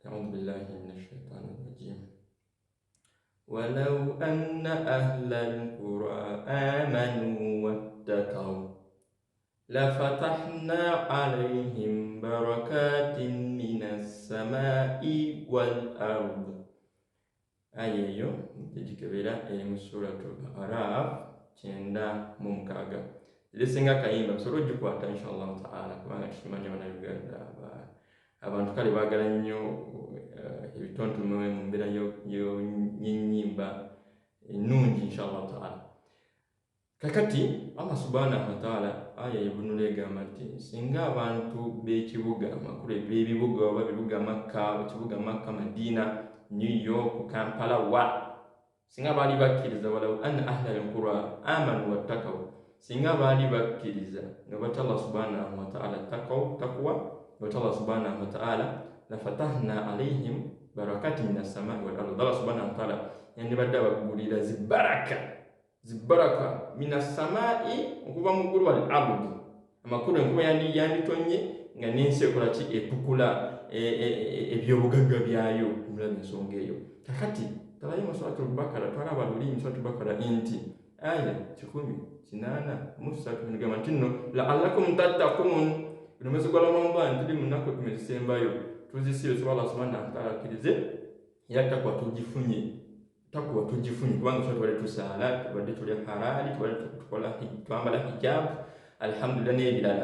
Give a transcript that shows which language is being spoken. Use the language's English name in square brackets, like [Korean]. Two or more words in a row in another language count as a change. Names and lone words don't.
[Arabic] بالله من الشيطان الرجيم. ولو أن أهل القرى آمنوا واتقوا لفتحنا عليهم بركات من السماء والأرض. [Ganda] Ayeyo tekikebera eri mu suratul Araf kyenda mu mukaaga. Lisinga kayimba tusobola ogikwata [Arabic] إن شاء الله تعالى [Ganda] kubanga tukimanyi Bannayuganda abantu kale baagala nnyo ebitontome mu mbeera y'ennyimba ennungi [Arabic] إن شاء الله تعالى. [Ganda] Kakati Allah [Arabic] سبحانه وتعالى [Ganda] aya ebunula egamba nti singa abantu b'ekibuga amakulu eb'ebibuga oba bibuga Makka, ekibuga Makka, Madina, New York, Kampala singa baali bakkiriza [Arabic] ولو أن أهل القرى آمنوا واتقوا, [Ganda] singa baali bakkiriza ne batya Allah [Arabic] سبحانه وتعالى [Ganda] taqwa ne Allah [Arabic] سبحانه وتعالى لفتحنا عليهم بركات من السماء والأرض. [Ganda] Allah [Arabic] سبحانه وتعالى [Ganda] yandibadde abagulira zibaraka [Arabic] من السماء [Ganda] okuva mu ggulu [Arabic] والأرض, [Ganda] amakulu enkuba yanditonye nga n'ensi ekola ki etukula ebyobugagga byayo omulabe ensonga eyo. Kakati talayo mu suratul Bakara twalaba luli mu suratul Bakara nti aya 108 negamba nti nno [Arabic] لعلكم تتقون, [Ganda] bino mwezi gwa Ramadhan tuli mu nnaku ekkumi ezisembayo tuzisibe Allah [Arabic] سبحانه وتعالى [Ganda] akkirize era takwa tugifunye kubanga tubadde tusaala, tubadde tulya halali, tubadde twambala hijab alhamdulillah n'ebirala.